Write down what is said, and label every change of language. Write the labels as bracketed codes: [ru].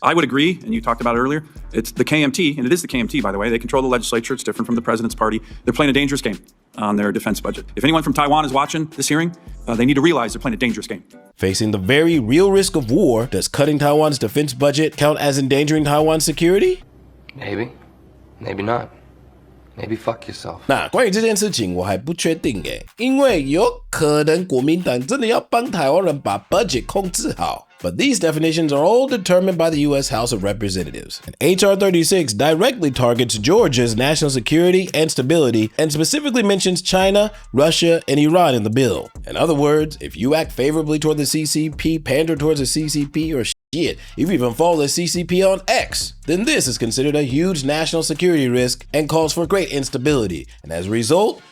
[en] I would agree, and you talked about it earlier. It's the KMT, and it is the KMT, by the way. They control the legislature. It's different from the president's party. They're playing a dangerous game on their defense budget. If anyone from Taiwan is watching this hearing, they need to realize they're playing a dangerous game. Facing the very real risk of war, does cutting Taiwan's defense budget count as endangering Taiwan's security? Maybe. Maybe not. Maybe fuck yourself. [zh] 那关于这件事情我还不确定耶，因为有可能国民党真的要帮台湾人把 budget 控制好。 [en] But these definitions are all determined by the U.S. House of Representatives. And H.R. 36 directly targets Georgia's national security and stability and specifically mentions China, Russia, and Iran in the bill. In other words, if you act favorably toward the CCP, pander towards the CCP, or shit, if you even follow the CCP on X, then this is considered a huge national security risk and calls for great instability. And as a result,